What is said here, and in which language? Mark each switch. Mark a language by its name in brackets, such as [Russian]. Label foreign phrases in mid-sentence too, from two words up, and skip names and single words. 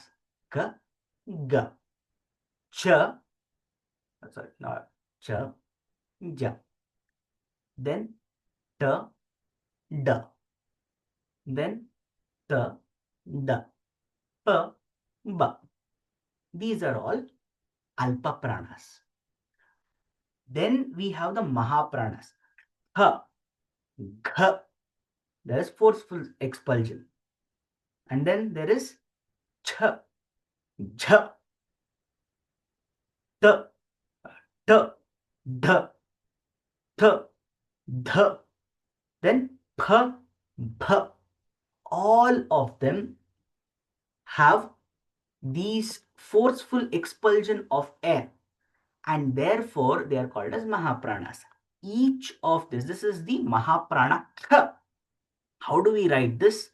[English] Ka, Ga, Cha, sorry, no, Cha, Ja, then Ta, Da, then Ta, Da, Pa, Ba. These are all [Sanskrit] Alpa Pranas. [English] Then we have the Mahapranas. Ha, Gha, there is forceful expulsion. And then there is Cha, Ja, Ta, Ta, Da, Ta, Dha, then Pha, Bha. All of them have these forceful expulsion of air, and therefore they are called as Mahapranas. Each of this is the Mahaprana. How do we write this?